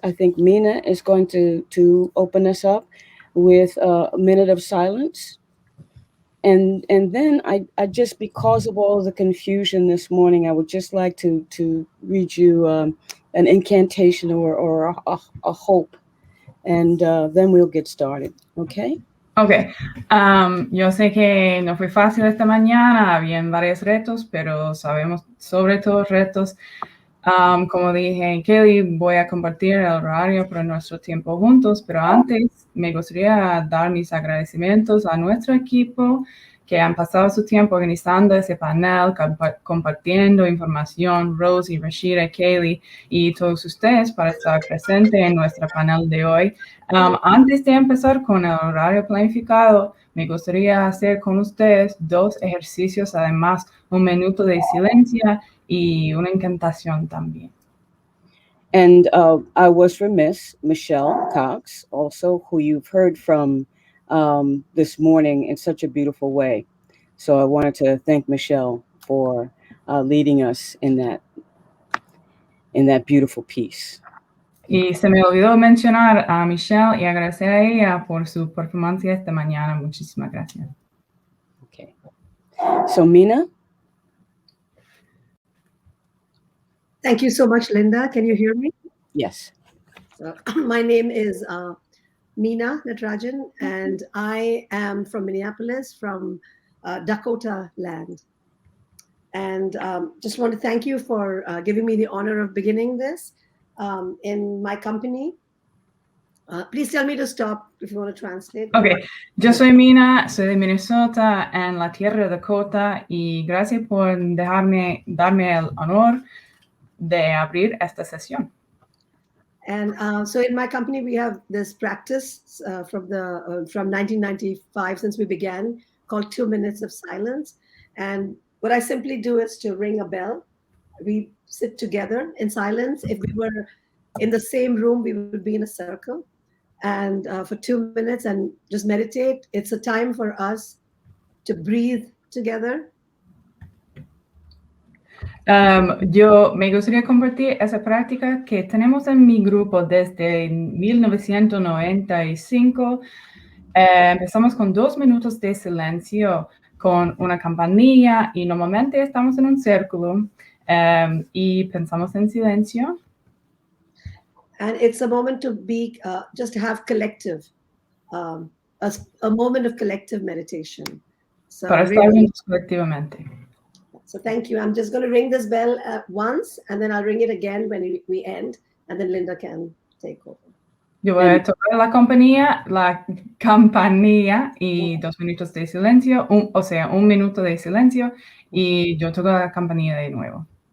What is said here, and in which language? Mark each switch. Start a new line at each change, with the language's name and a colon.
English: I think Mina is going to open us up with a minute of silence. And then I just, because of all of the confusion this morning, I would just like to read you an incantation or a hope, and then we'll get started. Okay?
Spanish: Ok, yo sé que no fue fácil esta mañana, habían varios retos, pero sabemos sobre todos retos. Como dije, Kelly, voy a compartir el horario por nuestro tiempo juntos, pero antes me gustaría dar mis agradecimientos a nuestro equipo que han pasado su tiempo organizando ese panel, compartiendo información, Rosie, Rashida, Kelly y todos ustedes para estar presentes en nuestro panel de hoy. Antes de empezar con el horario planificado, me gustaría hacer con ustedes dos ejercicios, además un minuto de silencio y una incantación también.
English: And I was remiss, Michelle Cox, also, who you've heard from this morning in such a beautiful way. So I wanted to thank Michelle for leading us in that beautiful piece.
Spanish: Y se me olvidó mencionar a Michelle y agradecer a ella por su performance esta mañana. Muchísimas gracias.
English: Okay. So Mina? Thank you so much, Linda. Can you hear me? Yes. My name is Meena Natarajan, and I am from Minneapolis, from Dakota land. And just want to thank you for giving me the honor of beginning this in my company. Please tell me to stop if you want to translate.
Spanish: Ok, yo soy Mina, soy de Minnesota, en la tierra de Dakota, y gracias por darme el honor de abrir esta sesión.
English: And so in my company, we have this practice from 1995, since we began, called 2 minutes of silence. And what I simply do is to ring a bell. We sit together in silence. If we were in the same room, we would be in a circle and for 2 minutes and just meditate. It's a time for us to breathe together.
Spanish: Yo me gustaría compartir esa práctica que tenemos en mi grupo desde 1995. Empezamos con 2 minutos de silencio con una campanilla y normalmente estamos en un círculo y pensamos en silencio.
English: And it's a moment to be, just to have collective, a moment of collective meditation. So
Spanish: Para estar juntos colectivamente.
English: So thank you. I'm just going to ring this bell once, and then I'll ring it again when we end, and then Linda can take over.
Spanish: Yo voy a tocar la campanilla y 2 minutos de silencio, o sea, 1 minuto de silencio, y yo toco la campanilla de nuevo.